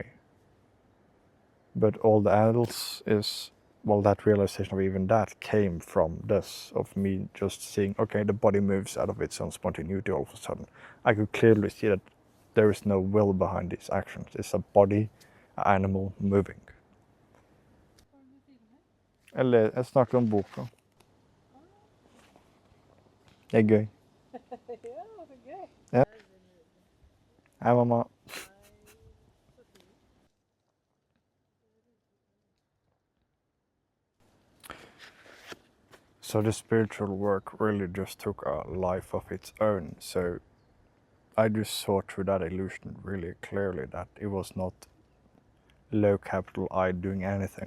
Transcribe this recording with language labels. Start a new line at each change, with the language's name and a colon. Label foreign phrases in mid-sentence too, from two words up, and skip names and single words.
English: But all the else is, well, that realization of even that came from this, of me just seeing, okay, the body moves out of its own spontaneity all of a sudden. I could clearly see that there is no will behind these actions. It's a body, an animal moving.
Norwegian: Eller, jeg snakker om boka. Det er gøy. Ja, så gøy. Ja. Hei, mamma.
English: So the spiritual work really just took a life of its own. So I just saw through that illusion really clearly that it was not low capital I doing anything.